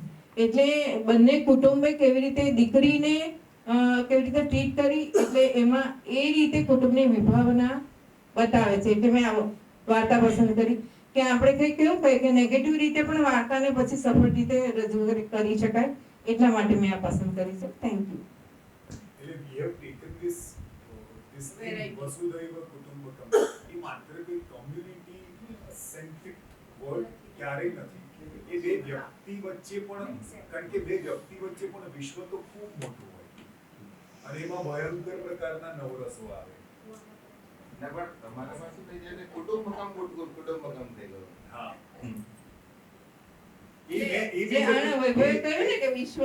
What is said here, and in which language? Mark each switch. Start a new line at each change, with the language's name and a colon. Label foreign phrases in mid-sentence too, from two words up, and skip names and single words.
Gujarati: એટલે બંને કુટુંબે કેવી રીતે દીકરીને કેવી રીતે ટ્રીટ કરી, એટલે એમાં એ રીતે કુટુંબની વિભાવના બતાવે છે. એટલે મેં આ વાર્તા પસંદ કરી કે આપણે કંઈ કેવું કહીએ કે નેગેટિવ રીતે પણ વાર્તાને પછી સફળ રીતે રજૂ કરી શકાય, એટલા માટે મેં આ પસંદ કરી છે.
English: thank you. એટલે we have taken this thing,
Sanskrit: વસુધૈવ કુટુંબકમ,
Gujarati: એ માત્ર કોઈ
English: community centric word
Gujarati: ક્યારેય નથી. એ બે વ્યક્તિ વચ્ચે પણ, કારણ કે બે વ્યક્તિ વચ્ચે પણ વિશ્વ તો ખૂબ મોટું હોય અને એમાં ભયંકર પ્રકારના નવરસો આવે. ના પણ તમારામાં શું થઈ જાય ને, કુટુંબકમ થઈ ગયું. હા, જે આના વૈભવે કહ્યું ને કે વિશ્વ